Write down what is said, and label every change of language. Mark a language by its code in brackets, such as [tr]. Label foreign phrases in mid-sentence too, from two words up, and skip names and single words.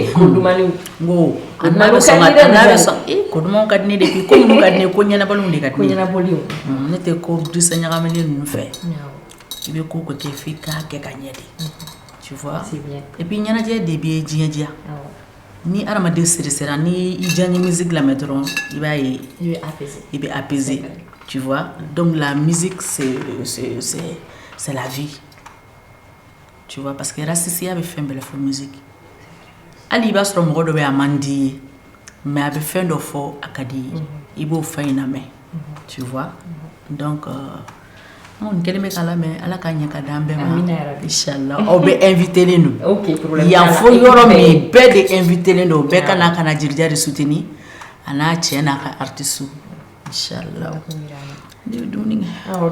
[bm] ko dumani ngo a n'a bɛ sɔn ko dumanw ka di ne depuis ko minnu ka di ne ko ɲɛnabalenw de ka di ne ne tɛ ko disa ɲagaminen ninnu fɛ i bɛ ko kɛ f'i k'a kɛ ka ɲɛ de [fr] tu vois et puis [bm] ɲɛnajɛ de bɛ diɲɛ diya ni hadamaden sera ni i diya ni musique lamɛn dɔrɔn i b'a ye i bɛ [fr] apaiser tu vois donc la musique c'est la vie tu vois parce que [bm] racisiya bɛ fɛn bɛɛ la fɔ musique hali i b'a sɔrɔ mɔgɔ dɔ bɛ a man di ye mais a bɛ fɛn dɔ fɔ a ka di ye i b'o fɛn in lamɛn [fr] tu vois donc [bm] n kelen bɛ k'a lamɛn ala ka ɲɛ ka d'an bɛɛ ma inchallah aw bɛ invité len don yan fo yɔrɔ min bɛɛ de invité len don bɛɛ ka na ka na Jelijare soutenir a n'a cɛ n'a ka artiste inchallah ne bɛ dumuni kɛ